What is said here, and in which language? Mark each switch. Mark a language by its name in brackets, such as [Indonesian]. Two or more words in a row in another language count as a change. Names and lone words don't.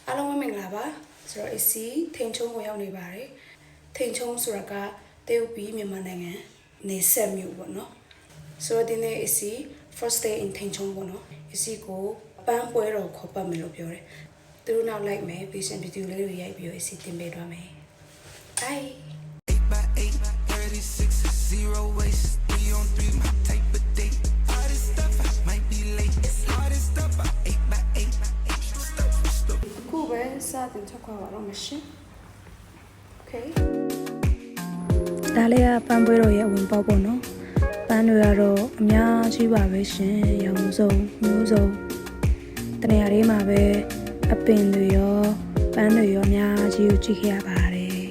[Burmese] အားလုံးမင်္ဂလာပါဆိုတော့ AC ထိန်ချုံကိုရောက်နေပါတယ်ထိန်ချုံဆိုတာကတရုတ်ပြည်မြန်မာနိုင်ငံနေဆက်မြို့ပေါ့နော်ဆိုတော့ဒီနေ့ AC [English] first day in [Burmese] ထိန်ချုံပေါ့နော် AC ကိုပန်းပွဲတော်ခေါ်ပတ်မယ်လို့ပြောတယ်သူတို့နောက်လိုက်မယ် [English] patient video [Burmese] လေးတွေရိုက်ပြီးတော့ AC တင်ပေးသွားမယ် bye [English] 8x8 36 0 waste 3 on 3 my type of date all this stuff I might be late all this stuff I 8x8 [Burmese] ခုပဲစတင်ချက်ခွာပါတော့မရှင် okay ဒါလေးကပန်းပွဲတော်ရဲ့အဝင်ပေါက်ပေါ့နော်ပန်းတွေကတော့အများကြီးပါပဲရှင်ရောင်စုံမျိုးစုံတနေရာလေးမှာပဲအပင်တွေရောပန်းတွေရောအများကြီးကိုကြည့်ခဲ့ရပါတယ်